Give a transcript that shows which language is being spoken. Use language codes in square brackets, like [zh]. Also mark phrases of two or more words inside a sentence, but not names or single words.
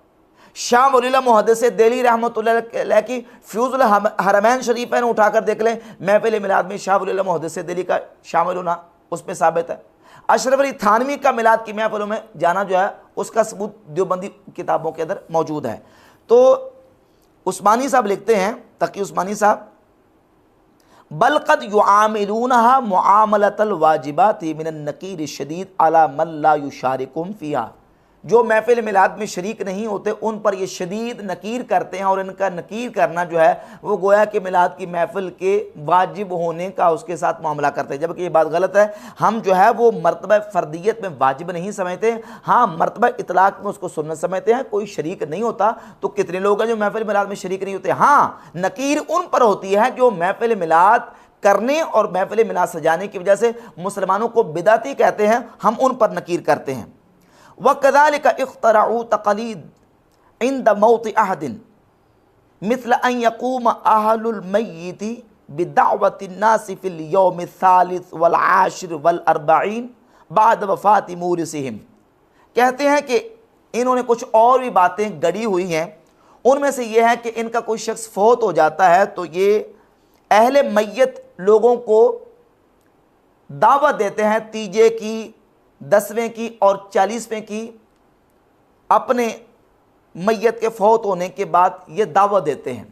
[hi] शाह वलील्लाह मुहद्दिस दिल्ली रहमतुल्लाह अलैह की फ्यूज़ुल हरमैन शरीफ़ैन उठाकर देख लें, महफिल मिलाद में शाह वलील्लाह मुहद्दिस दिल्ली का शामिल होना उसमें साबित है। अशरफ अली थानवी का मिलाद की महफिलों में जाना जो है उसका सबूत देवबंदी किताबों के अंदर मौजूद है। तो उस्मानी साहब लिखते हैं, तकी उस्मानी साहब, [ar] بل قد يعاملونها معاملة الواجبات من النكير الشديد على من لا يشاركهم فيها, [hi] जो महफिल मिलाद में शरीक नहीं होते उन पर ये शदीद नकीर करते हैं और इनका नकीर करना जो है वो गोया कि मिलाद की महफिल के वाजिब होने का उसके साथ मामला करते हैं, जबकि ये बात गलत है। हम जो है वो मर्तबा फ़र्दियत में वाजिब नहीं समझते, हाँ मर्तबा इतलाक में उसको सुन्नत समझते हैं। कोई शरीक नहीं होता तो कितने लोग हैं जो महफिल मिलाद में शरीक नहीं होते। हाँ, नकीर उन पर होती है जो महफिल मिलाद करने और महफिल मिलाद सजाने की वजह से मुसलमानों को बिदाती कहते हैं, हम उन पर नकीर करते हैं। [ar] وكذلك اخترعوا التقليد عند موت أحد مثل أن يقوم أهل الميت بدعوة الناس في اليوم الثالث والعاشر والأربعين بعد وفاة مورثهم. [hi] कहते हैं कि इन्होंने कुछ और भी बातें गढ़ी हुई हैं, उनमें से यह है कि इनका कोई शख्स फौत हो जाता है तो ये अहले मय्यत लोगों को दावत देते हैं तीजे की, 10वें की और 40वें की, अपने मैयत के फौत होने के बाद ये दावत देते हैं।